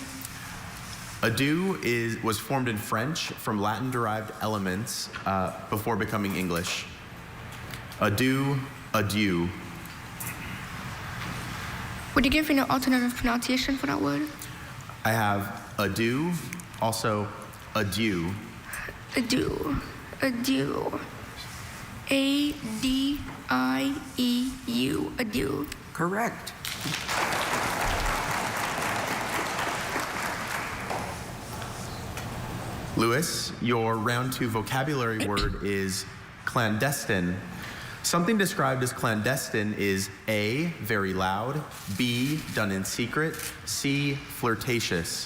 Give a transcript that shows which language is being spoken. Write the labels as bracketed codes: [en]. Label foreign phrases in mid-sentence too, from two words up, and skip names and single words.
[en] Adieu was formed in French from Latin-derived elements before becoming English. Adieu, adieu. Would you give me the alternative pronunciation for that word? I have adieu, also adieu. Adieu. Adieu. A-D-I-E-U. Adieu. Correct. Lewis, your round 2 vocabulary word is clandestine. Something described as clandestine is A, very loud, B, done in secret, C, flirtatious.